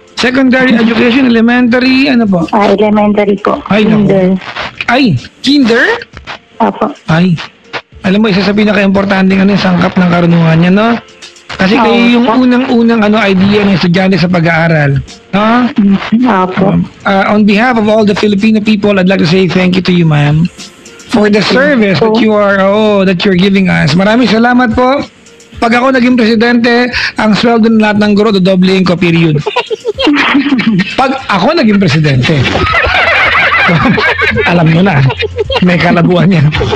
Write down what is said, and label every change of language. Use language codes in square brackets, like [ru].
[tl] Secondary education, elementary, ano po? Elementary po. Ay, naku. Kinder. Ay, kinder? Opo. Ay. Alam mo, isa sa pinaka-importante ano, sangkap ng karunungan niya, no? Kasi kayo yung unang-unang idea ng estudyante sa pag-aaral. No? Opo. [en] On behalf of all the Filipino people, I'd like to say thank you to you, ma'am, for the service that you're giving us. [tl] Maraming salamat po. Pag ako naging presidente, ang sweldo ng lahat ng guro, dodoblein ko, period. Pag ako naging presidente, alam mo na, may kalabuan yan.